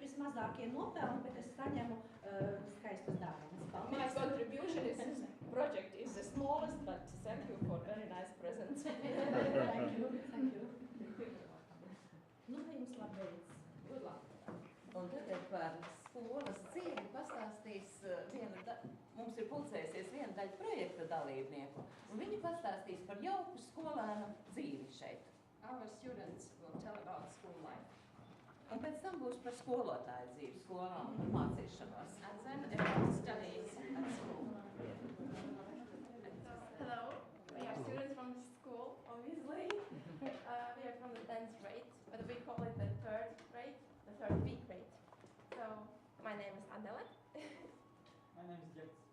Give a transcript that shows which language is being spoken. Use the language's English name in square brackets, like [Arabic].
[Latvian] mazākie nopelni, bet es saņemu skaistus dāvanas. [English] My [Latvian] Paldies! [English] contribution is this project is the smallest, but thank you for very nice presents. Thank you, thank you. [Latvian] Nu, lai jums labdienas. [English] Good luck. [Latvian] Un tagad par skolas dzīvi pastāstīs mums ir pulcējusies viena daļa projekta dalībnieku, un viņi pastāstīs par jauku skolēnu dzīvi šeit. [English] Our students will tell about school life. [Latvian] Un pēc tam būs par skolotāju dzīvi skolā un par mācīšanos. [English] And then about studies at school. Hello, we are students from the school, obviously. We are from the 10th grade, but we call it the 3rd grade, the 3rd B grade. So, my name is Adela. My name is Jax.